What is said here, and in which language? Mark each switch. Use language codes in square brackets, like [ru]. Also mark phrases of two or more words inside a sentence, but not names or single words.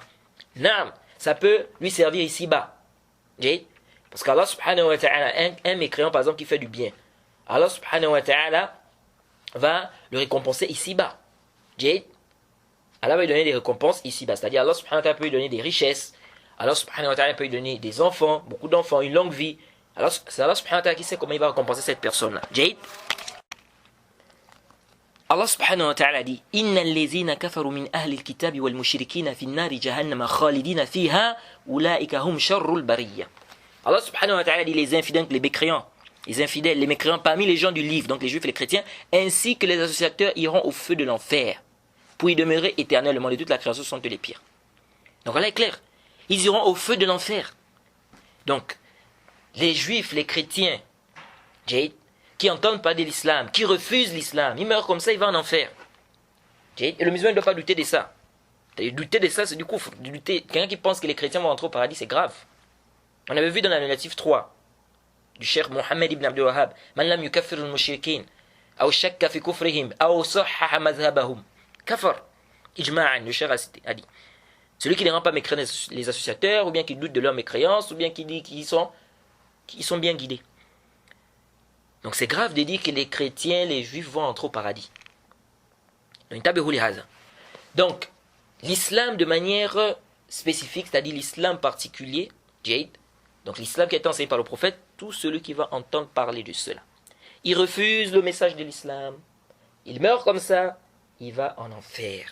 [fr] Naam, ça peut lui servir ici-bas. Parce qu' [ar] الله سبحانه وتعالى, [fr] un mécréant par exemple qui fait du bien, [ar] الله سبحانه وتعالى [fr] va le récompenser ici-bas. Allah va lui donner des récompenses ici-bas. C'est-à-dire [ar] الله سبحانه وتعالى [fr] peut lui donner des richesses. [ar] الله سبحانه وتعالى [fr] peut lui donner des enfants, beaucoup d'enfants, une longue vie. Alors c'est [ar] الله سبحانه وتعالى [fr] qui sait comment il va récompenser cette personne-là. [ar] الله سبحانه وتعالى dit إن الذين كفروا من أهل الكتاب والمشركين في نار جهنم خالدين فيها أولئك هم شر البرية. الله سبحانه وتعالى [fr] dit les infidèles, les infidèles, les mécréants parmi les gens du livre, donc les juifs et les chrétiens, ainsi que les associateurs iront au feu de l'enfer pour y demeurer éternellement. De toute la création sont les pires. Donc voilà est clair. Ils iront au feu de l'enfer. Donc, les juifs, les chrétiens, qui entendent parler de l'islam, qui refusent l'islam, ils meurent comme ça, ils vont en enfer. Et le musulman ne doit pas douter de ça. Douter de ça, c'est du coup, quelqu'un qui pense que les chrétiens vont rentrer au paradis, c'est grave. On avait vu dans la nominative 3 du cheikh [ar] Mohammed ibn Abdul Wahhab, من لم يكفر المشركين، أو شك في كفرهم، أو صحح مذهبهم، كفر. Ijma'an, [fr] le cheikh a dit. Celui qui ne rend pas mécréants les associateurs, ou bien qui doute de leur mécréance, ou bien qui dit qu'ils sont bien guidés. Donc c'est grave de dire que les chrétiens, les juifs vont entrer au paradis. Donc, l'islam de manière spécifique, c'est-à-dire l'islam particulier, donc l'islam qui est enseigné par le prophète, tout celui qui va entendre parler de cela, il refuse le message de l'islam, il meurt comme ça, il va en enfer.